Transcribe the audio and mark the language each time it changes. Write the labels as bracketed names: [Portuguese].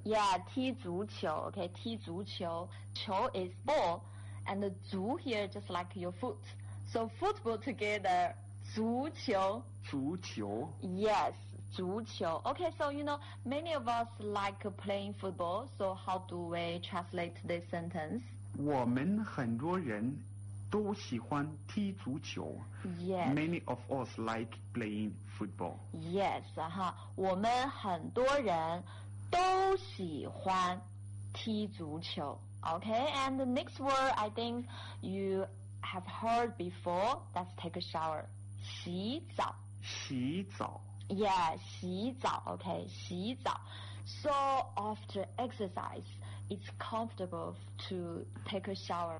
[English] Yeah, [Chinese] 踢足球. [English] Okay, 踢足 [Chinese] 球. [English] 球 is ball. and 足 here just like your foot. So football together, [Chinese] 足球。足球。 [English] Yes, [Chinese] 足球。 [English] Okay, so you know, many of us like playing football. So how do we translate this sentence? [Chinese] 我们很多人都喜欢踢足球。 [English] Yes. Many of us like playing football. Yes, [Chinese] 哈，我们很多人都喜欢踢足球。 [English] Okay, and the next word I think you have heard before, that's take a shower. [Chinese] 洗澡。洗澡。 [English] Yeah, [Chinese] 洗澡, [English] okay, [Chinese] 洗澡。 [English] So after exercise, it's comfortable to take a shower.